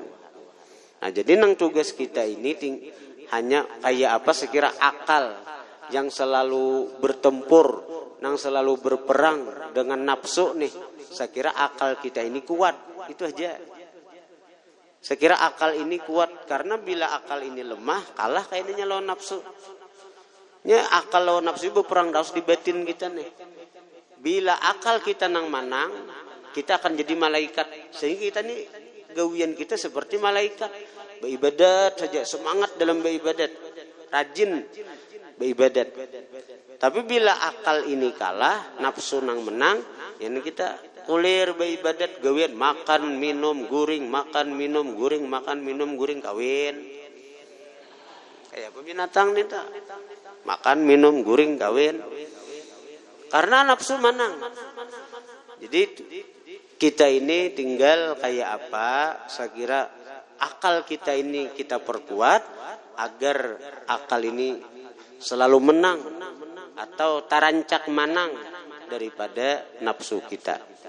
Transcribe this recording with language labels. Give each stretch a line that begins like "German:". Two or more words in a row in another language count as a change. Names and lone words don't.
Indonesian: Nah jadi nang tugas kita ini hanya kayak apa sekira akal yang selalu bertempur, yang selalu berperang dengan nafsu nih. Saya kira akal kita ini kuat, itu aja. Saya kira akal ini kuat karena bila akal ini lemah, kalah kayaknya lawan nafsu. Ya akal lawan nafsu berperang harus di batin kita nih. Bila akal kita nang manang, kita akan jadi malaikat. Sehingga kita nih gawian kita seperti malaikat. Beribadat saja, semangat dalam beribadat, rajin beribadat.
Banjar: Tapi bila akal ini kalah, nafsu nang menang, ini kita kulir beribadat gawian makan minum guring, makan minum guring, makan minum guring kawin.
Indonesian: Kayak binatang nih tak.
Banjar: Makan minum guring kawin.
Indonesian: Karena nafsu menang. Jadi kita ini tinggal kayak apa? Saya kira akal kita ini kita perkuat agar akal ini selalu menang atau tarancak menang daripada nafsu kita.